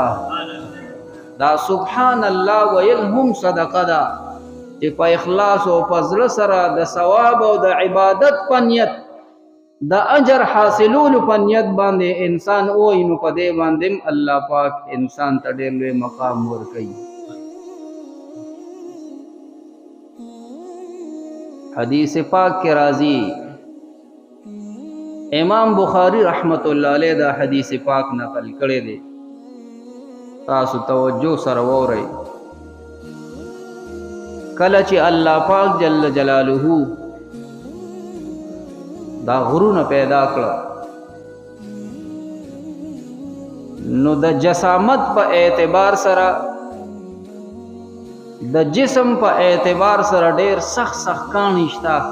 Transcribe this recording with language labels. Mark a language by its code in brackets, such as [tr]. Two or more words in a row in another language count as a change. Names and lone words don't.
[ps] دا [ar] سبحان الله [ps] ویل هم صدقه ده چې په اخلاص او په زړه سره د ثواب او د عبادت په نیت د اجر حاصلولو په نیت باندې انسان وایي، نو په دې باندې الله پاک انسان ته ډېر لوی مقام ورکوي. حدیث پاک کې راځي، امام بخاری [ar] رحمت اللہ علیہ [ps] دا حدیث پاک نقل کرے دے، تاسو توجہ سره وورئ. کله چې الله پاک [ar] جل جلالہ [ps] دا غرونه پیدا کړه، نو د جسامت په اعتبار سره د جسم په اعتبار سره ډېر سخت سخت کاڼي شته.